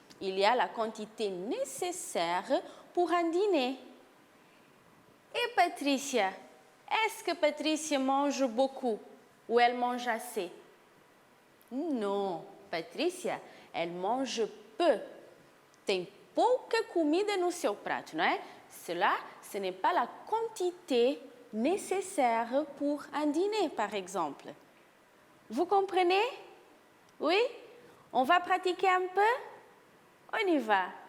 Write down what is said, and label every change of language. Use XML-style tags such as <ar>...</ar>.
<fr>Il y a la quantité nécessaire pour un dîner. Et Patricia, est-ce que Patricia mange beaucoup ou elle mange assez? Non, Patricia, elle mange peu.</fr> <pt>Tem pouca comida no seu prato, não é?</pt> <fr>Cela, ce n'est pas la quantité nécessaire pour un dîner, par exemple. Vous comprenez? Oui? On va pratiquer un peu? On y va.</fr>